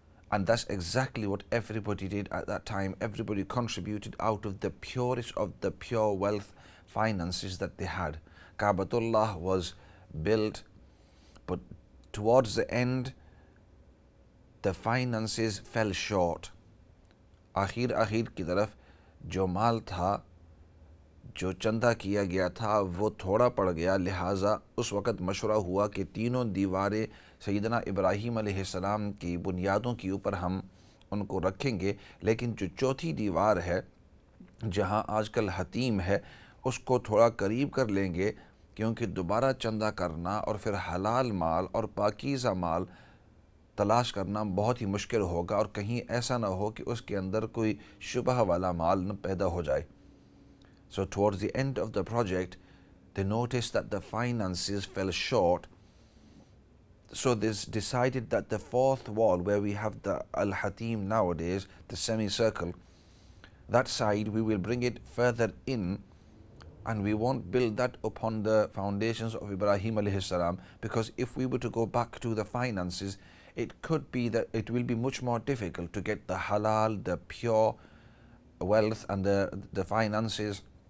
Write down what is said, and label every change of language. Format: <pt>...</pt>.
<en>And that's exactly what everybody did at that time. Everybody contributed out of the purest of the pure wealth finances that they had. Ka'batullah was built, but towards the end, the finances fell short.</en> <ur>آخر کی طرف جو مال تھا, جو چندہ کیا گیا تھا, وہ تھوڑا پڑ گیا. لہٰذا اس وقت مشورہ ہوا کہ تینوں دیواریں سیدنا ابراہیم علیہ السلام کی بنیادوں کے اوپر ہم ان کو رکھیں گے, لیکن جو چوتھی دیوار ہے جہاں آج کل حتیم ہے, اس کو تھوڑا قریب کر لیں گے, کیونکہ دوبارہ چندہ کرنا اور پھر حلال مال اور پاکیزہ مال تلاش کرنا بہت ہی مشکل ہوگا, اور کہیں ایسا نہ ہو کہ اس کے اندر کوئی شبہ والا مال نہ پیدا ہو جائے.</ur> <en>So towards the end of the project, they noticed that the finances fell short. So they decided that the fourth wall, where we have the Al-Hatim nowadays, the semicircle, that side we will bring it further in, and we won't build that upon the foundations of Ibrahim alayhi salam, because if we were to go back to the finances, it could be that it will be much more difficult to get the halal, the pure wealth and the finances.</en>